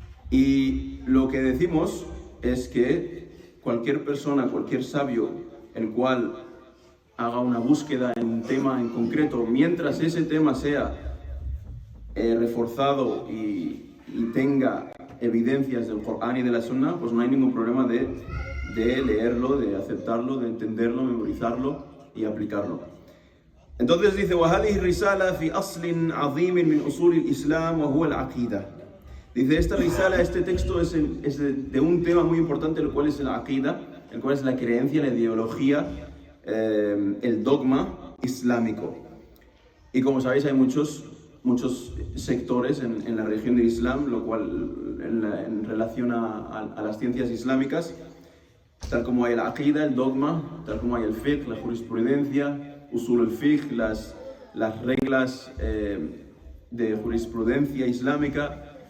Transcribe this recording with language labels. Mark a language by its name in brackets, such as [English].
[Spanish] Y lo que decimos es que cualquier persona, cualquier sabio, el cual haga una búsqueda en un tema en concreto, mientras ese tema sea reforzado y tenga evidencias del Corán y de la Sunna, pues no hay ningún problema de leerlo, de aceptarlo, de entenderlo, memorizarlo y aplicarlo. Entonces dice, [Arabic] وَهَذِهِ الرِّسَالَةِ فِي أَصْلٍ عَظِيمٍ مِنْ أُصُولِ الْإِسْلَامِ وَهُوَ الْعَقِيدَةِ. [Spanish] Dice, esta risala, este texto es de un tema muy importante, el cual es el aqida, el cual es la creencia, la ideología, el dogma islámico. Y como sabéis, hay muchos sectores en la religión del Islam, lo cual en relación a las ciencias islámicas, tal como hay el aqida, el dogma, tal como hay el fiqh, la jurisprudencia, usul al-fiqh, las reglas de jurisprudencia islámica.